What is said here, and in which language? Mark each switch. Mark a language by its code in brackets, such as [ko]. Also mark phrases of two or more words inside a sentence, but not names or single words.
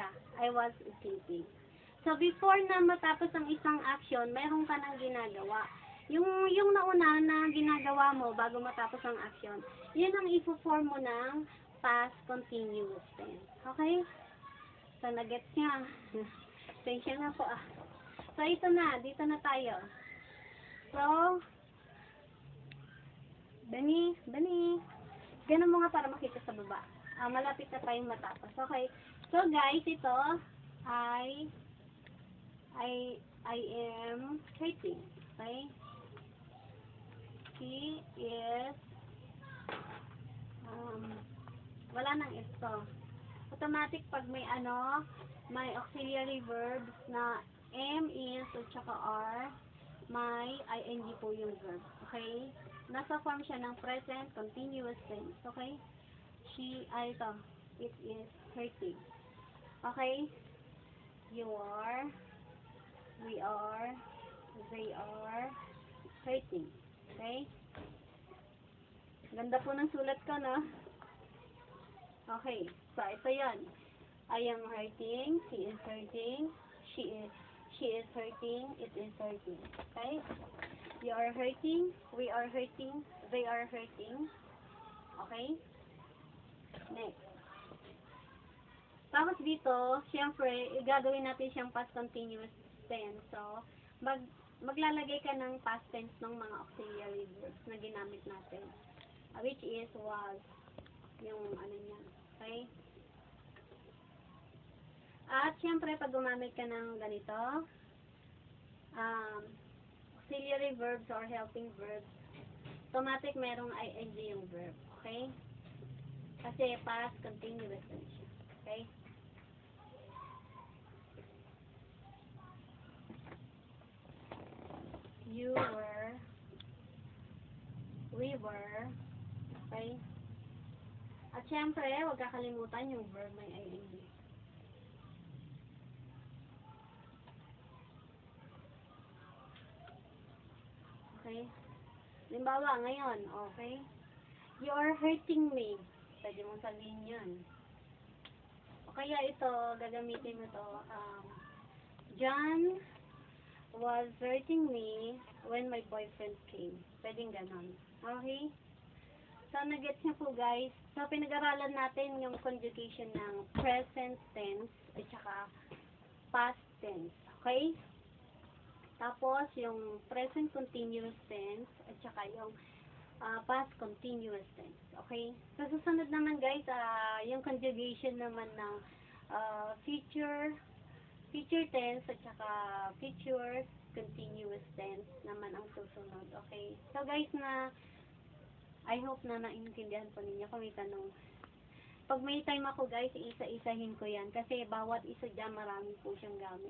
[en] I was sleeping. [tl] So, before na matapos ang isang action, meron ka nang ginagawa. Yung nauna na ginagawa mo bago matapos ang action, yun ang ipo-form mo ng [en] past continuous tense. [tl] Okay? So, nagets niya. Tensya na po So, ito na. Dito na tayo. So, Bani. Ganun mo nga para makita sa baba. Malapit na tayong matapos. [en] Okay? So, guys, ito I am writing. Okay? He is [tl] wala nang ito. Automatic pag may may [en] auxiliary verbs [tl] na am, is, at saka are, may ing po yung verb. Okay? Nasa form siya ng [en] present continuous tense. [tl] Okay? [en] It is hurting. Okay? You are, we are, they are hurting. [tl] Okay? Ganda po ng sulat ko, no? Okay. So, ito yan. [en] I am hurting, he is hurting, she is hurting, it is hurting. Okay? You are hurting, we are hurting, they are hurting. Okay? Next. [tl] Tapos dito, syempre, gagawin natin siyang [en] past continuous tense. [tl] So, maglalagay ka ng [en] past tense [tl] ng mga [en] auxiliary verbs [tl] na ginamit natin. [en] Which is was. [tl] Yung niya. Okay? At syempre, pag gumamit ka ng ganito, [en] auxiliary verbs or helping verbs, [tl] automatic merong ing yung verb. Okay? Kasi [en] past continuous tense [tl] siya. Okay? [en] You were, we were, okay? [tl] At syempre, huwag kakalimutan yung verb may ing. Okay? Limbawa, ngayon, [en] okay? You are hurting me. [tl] Pwede mong sabihin yun. O kaya ito, gagamitin mo to. [en] John was hurting me when my boyfriend came. [tl] Pwedeng ganon. Okay? So, nag-gets niyo po, guys. So, pinag-aralan natin yung conjugation ng [en] present tense [tl] at saka [en] past tense. [tl] Okay? Tapos, yung [en] present continuous tense [tl] at saka yung [en] past continuous tense. [tl] Okay? So, susunod naman, guys, yung conjugation naman ng [en] future tense [tl] at saka [en] future continuous tense [tl] naman ang susunod. Okay? So, guys, [en] I hope [tl] na naintindihan po ninyo kung may tanong. Pag may time ako, guys, isa-isahin ko yan kasi bawat isa dyan marami po siyang gamit.